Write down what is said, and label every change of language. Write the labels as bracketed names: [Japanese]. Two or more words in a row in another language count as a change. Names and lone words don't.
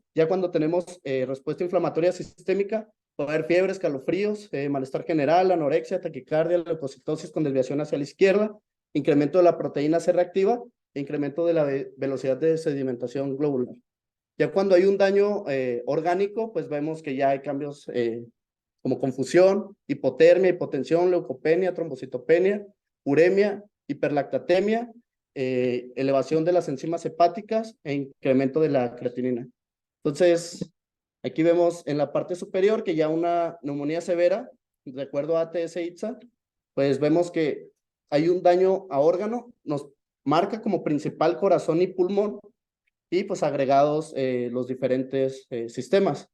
[Spanish] Ya cuando tenemos respuesta inflamatoria sistémica, puede haber fiebre, escalofríos, malestar general, anorexia, taquicardia, leucocitosis con desviación hacia la izquierda, incremento de la proteína C reactiva e incremento de la velocidad de sedimentación globular. Ya cuando hay un daño orgánico, pues vemos que ya hay cambios como confusión, hipotermia, hipotensión, leucopenia, trombocitopenia, uremia, hiperlactatemia, elevación de las enzimas hepáticas e incremento de la creatinina. Entonces, aquí vemos en la parte superior que ya una neumonía severa, de acuerdo a ATS-ITSA, pues vemos que hay un daño a órgano, nos marca como principal corazón y pulmón, y pues agregados los diferentes sistemas.